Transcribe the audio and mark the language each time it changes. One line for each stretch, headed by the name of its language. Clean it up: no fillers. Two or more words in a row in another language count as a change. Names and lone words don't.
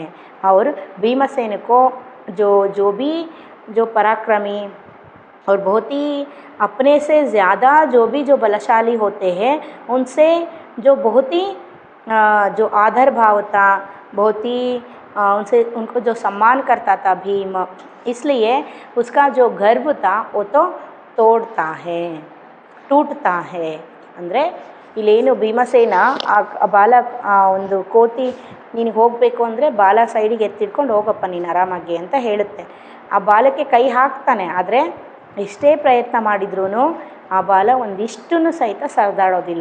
Hindi: और भीमसेन को जो पराक्रमी और बहुत ही अपने से ज़्यादा जो बलशाली होते हैं, उनसे जो बहुत ही जो आदर भाव था, बहुत ही उनको जो सम्मान करता था भीम, इसलिए उसका जो गर्व था वो तो टूटता है।
Kannada: ಅಂದರೆ ಇಲ್ಲೇನು ಭೀಮಸೇನ ಆ ಬಾಲ ಒಂದು ಕೋತಿ ನೀನು ಹೋಗಬೇಕು ಅಂದರೆ ಬಾಲ ಸೈಡಿಗೆ ಎತ್ತಿಡ್ಕೊಂಡು ಹೋಗಪ್ಪ ನೀನು ಆರಾಮಾಗಿ ಅಂತ ಹೇಳುತ್ತೆ. ಆ ಬಾಲಕ್ಕೆ ಕೈ ಹಾಕ್ತಾನೆ, ಆದರೆ ಎಷ್ಟೇ ಪ್ರಯತ್ನ ಮಾಡಿದ್ರೂ ಆ ಬಾಲ ಒಂದಿಷ್ಟೂ ಸಹಿತ ಸರಿದಾಡೋದಿಲ್ಲ.